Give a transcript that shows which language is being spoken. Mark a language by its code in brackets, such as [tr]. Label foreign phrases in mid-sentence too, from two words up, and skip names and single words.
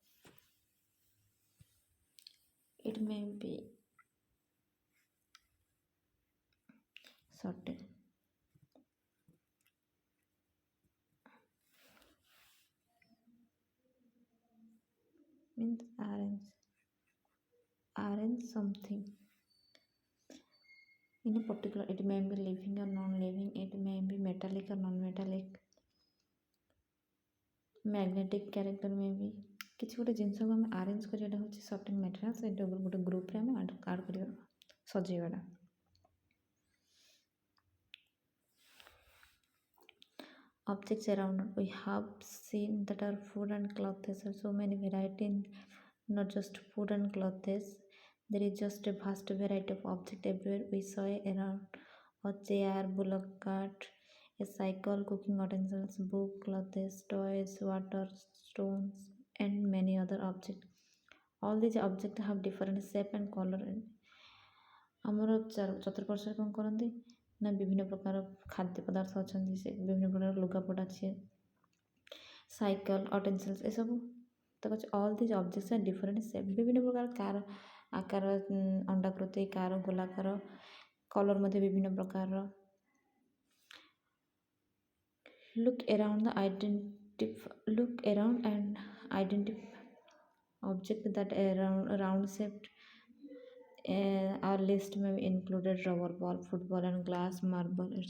[en] It may be sorted means arrange something in a particular. It may be living or non-living. It may be metallic or non-metallic. Magnetic character may be [or] କିଛି ଗୋଟେ ଜିନିଷକୁ ଆମେ ଆରେଞ୍ଜ କରିବାଟା ହେଉଛି [en] sorting materials. [or] ଏଇଟା ଗୋଟେ ଗ୍ରୁପରେ ଆମେ ଆଡ଼ କରିବା, ସଜେଇବାଟା। [en] Objects around us. We have seen that our food and clothes are so many varieties, not just food and clothes. There is just a vast variety of objects everywhere. We saw around a chair, bullock cart, a cycle, cooking utensils, book, clothes, toys, water, stones, and many other objects. All these objects have different shape and color. [or] ଆମର ଚତୁଃପାର୍ଶ୍ୱରେ କ'ଣ କରନ୍ତି ନା ବିଭିନ୍ନ ପ୍ରକାର ଖାଦ୍ୟ ପଦାର୍ଥ ଅଛନ୍ତି, ସେ ବିଭିନ୍ନ ପ୍ରକାର ଲୁଗାପଟା ଅଛି, ସାଇକେଲ, ଅଟେନ୍ସିଲ୍ସ, ଏସବୁ ତ କହୁଛି [en] all these objects are different shape. [or] ବିଭିନ୍ନ ପ୍ରକାର କାର ଆକାର, ଅଣ୍ଡାକୃତି, କାର ଗୋଲାକାର, କଲର୍ ମଧ୍ୟ ବିଭିନ୍ନ ପ୍ରକାରର। [en] Look around and identify objects that are round shaped. Our list may be included rubber ball, football, and glass, marble.